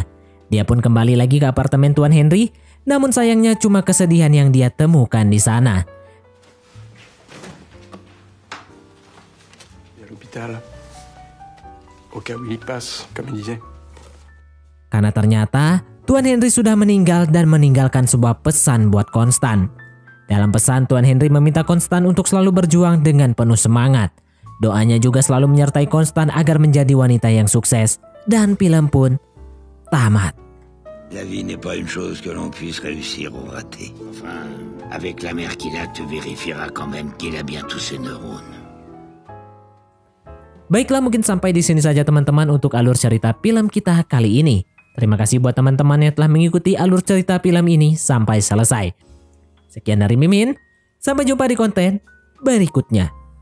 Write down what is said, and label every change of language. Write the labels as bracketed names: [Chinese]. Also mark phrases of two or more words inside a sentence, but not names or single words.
[Indonesian] Dia pun kembali lagi ke apartemen Tuan Henry, namun sayangnya cuma kesedihan yang dia temukan di sana. [French] l'hôpital. Au cas où il y passe, comme il disait. [Indonesian] Karena ternyata Tuan Henry sudah meninggal dan meninggalkan sebuah pesan buat Konstan. Dalam pesan, Tuan Henry meminta Konstan untuk selalu berjuang dengan penuh semangat. Doanya juga selalu menyertai Konstan agar menjadi wanita yang sukses. Dan film pun tamat. [French] La vie n'est pas une chose que l'on puisse réussir ou rater. Enfin, avec la mère qu'il a, tu vérifieras quand même qu'il a bien tous ses neurones. [Indonesian] Baiklah, mungkin sampai di sini saja teman-teman untuk alur cerita film kita kali ini. Terima kasih buat teman-teman yang telah mengikuti alur cerita film ini sampai selesai. Sekian dari Mimin, sampai jumpa di konten berikutnya.